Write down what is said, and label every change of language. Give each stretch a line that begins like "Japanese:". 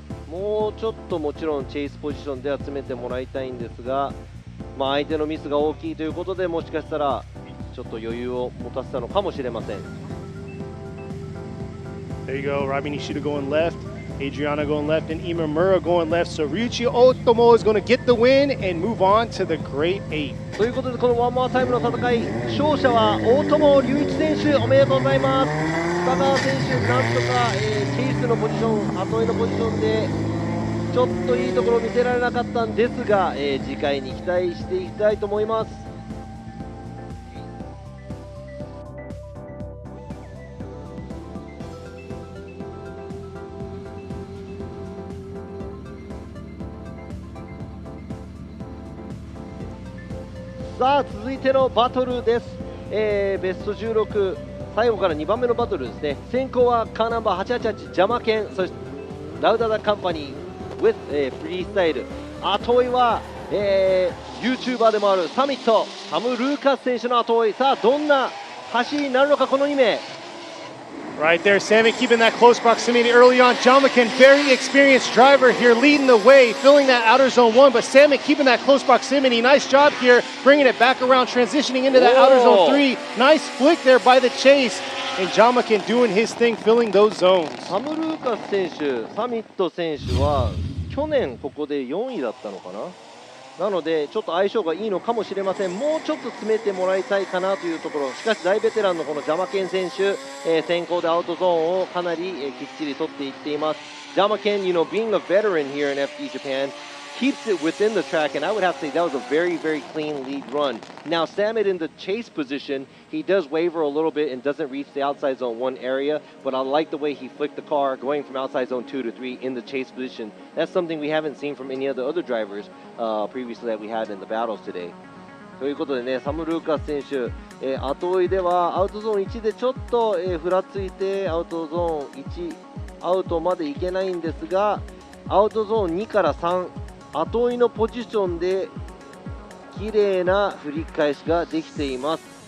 Japanese: もうちょっともちろんチェイスポジションで集めてもらいたいんですが、相手のミスが大きいということで、もしかしたらちょっと余裕を持たせたのかもしれません。
English: There you go, Rabi Nishida going left, Adriana going left, and Imamura going left. So Ryuichi Otomo is going to get the win and move on to the Great 8.
Japanese: ということでこのワンモアタイムの戦い、勝者は大友龍一選手、おめでとうございます。二川選手、なんとか、チェイスのポジション、後追いのポジションでちょっといいところを見せられなかったんですが、次回に期待していきたいと思います。さあ続いてのバトルです。ベスト16、最後から2番目のバトルですね。先行はカーナンバー888ジャマケン、そしてラウダダカンパニー with、フリースタイル。後追いは、YouTuber でもあるサミットサム・ルーカス選手の後追い。さあどんな走りになるのかこの2名。
English: Right there, Sammy keeping that close proximity early on. Jamakin, very experienced driver here, leading the way, filling that outer zone 1. But Sammy keeping that close proximity. Nice job here, bringing it back around, transitioning into that outer zone 3. Nice flick there by the chase. And Jamakin doing his thing, filling those zones.
Japanese: サム・ルーカス選手、サミット選手は去年ここで4位だったのかな。なのでちょっと相性がいいのかもしれません。もうちょっと詰めてもらいたいかなというところ。しかし大ベテランのこのジャマケン選手、先行でアウトゾーンをかなり、きっちり取っていっています。
English: ジャマケン、being a veteran here in FD Japan, keeps it within the track, and I would have to say that was a very, very clean lead run. Now, Samit in the chase position, he does waver a little bit and doesn't reach the outside zone 1 area, but I like the way he flicked the car going from outside zone 2 to 3 in the chase position. That's something we haven't seen from any of the other drivers previously that we had in the battles today.
Japanese: ということでね、サム・ルーカス選手、後追いではアウトゾーン1でちょっと、ふらついてアウトゾーン1アウトまでいけないんですが、アウトゾーン2から3後追いのポジションで綺麗な振り返しができています。